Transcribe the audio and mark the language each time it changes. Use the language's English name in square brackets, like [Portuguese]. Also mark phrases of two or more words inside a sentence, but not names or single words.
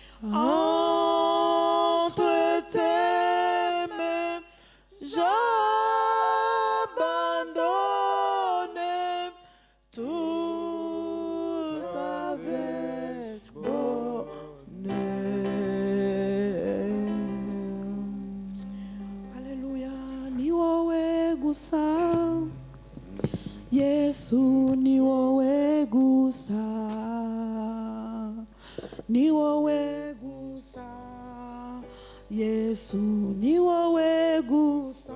[French] Entre tes mains, j'abandonne tout avec bonheur. Alléluia. [Rundi] Ni wewe gusa. Yesu ni wewe gusa. Ni wewe gusa. Yesu ni wewe gusa.